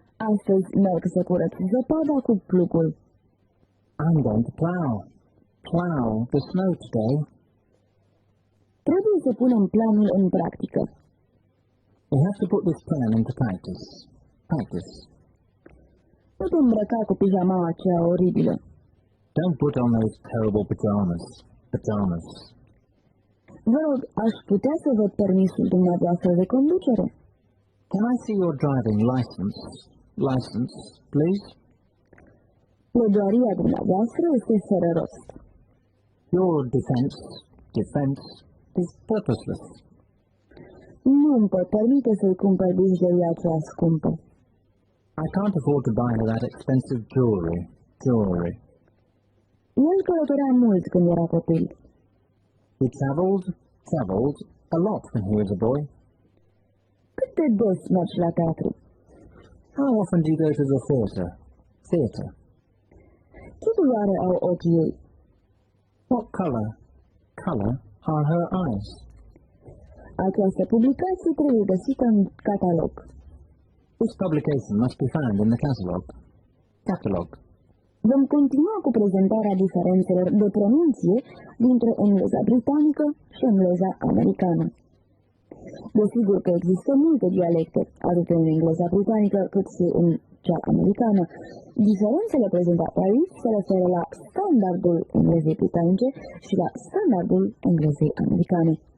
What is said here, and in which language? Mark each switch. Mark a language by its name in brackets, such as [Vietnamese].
[Romanian] Astăzi merg să curăț zăpada cu plugul. [English] I'm going to plow. Plow the snow today. [Romanian] Trebuie să punem planul în practică. [English] We have to put this plan into practice. Practice. [Romanian] Nu te îmbrăca cu pijama aceea oribilă. [English] Don't put on those terrible pajamas. Pajamas. [Romanian] Vă rog, aș putea să văd permisul dumneavoastră de conducere? [English] Can I see your driving license? License, please? [Romanian] Pledoaria dumneavoastră este fără rost. [English] Your defense is purposeless. [Romanian] Nu îmi pot permite să-i cumpăr bijuteria aceea scumpă. [English] I can't afford to buy her that expensive jewelry. [Romanian] El călătorea mult când era copil. [English] He travelled a lot when he was a boy. [Romanian] Cât de des mergi la teatru? [English] How often do you go to the theatre? [Romanian] Ce culoare au ochii ei? [English] What colour are her eyes? [Romanian] Această publicație trebuie găsită în catalog. [English] This publication must be found in the catalog. [Romanian] Vom continua cu prezentarea diferențelor de pronunție dintre engleza britanică și engleza americană. Desigur că există multe dialecte, atât în engleza britanică cât și în cea americană. Diferențele prezentate aici se referă la standardul englezei britanice și la standardul englezei americane.